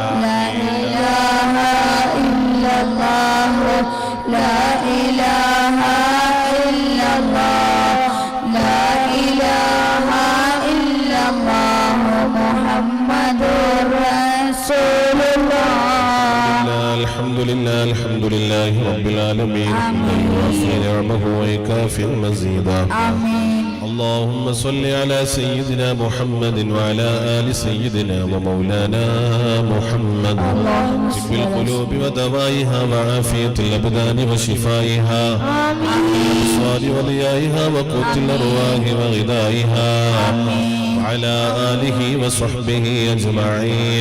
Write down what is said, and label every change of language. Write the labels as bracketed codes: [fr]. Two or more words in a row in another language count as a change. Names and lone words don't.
[ar] لا إله إلا الله لا إله إلا الله لا إله إلا الله محمد رسول الله. الحمد لله رب العالمين وفي نعمه ويكافئ مزيدا آمين. اللهم صل على سيدنا محمد وعلى آل سيدنا ومولانا محمد طب القلوب ودوائها وعافية الأبدان وشفائها والأبصار وضيائها وقوت الأرواح وغذائها وعلى آله وصحبه أجمعين.